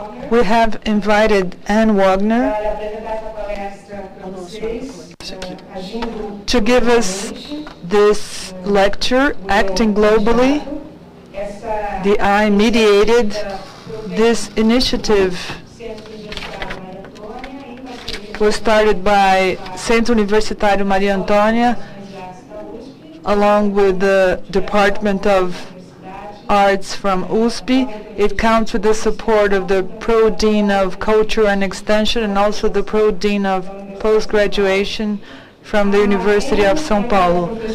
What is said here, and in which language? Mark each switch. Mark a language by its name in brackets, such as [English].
[English] We have invited Anne Wagner [Portuguese] Para apresentar essa palestra para vocês, agindo [English] to give us this lecture, Acting Globally. [Portuguese] essa [English] The I mediated this initiative [Portuguese] Centro Universitário Maria Antônia em parceria [English] was started by Centro Universitário Maria Antônia [Portuguese] com a USP, [English] along with the Department of Arts from USP. It counts with the support of the Pro-Dean of Culture and Extension and also the Pro-Dean of Post-Graduation from the University of São Paulo.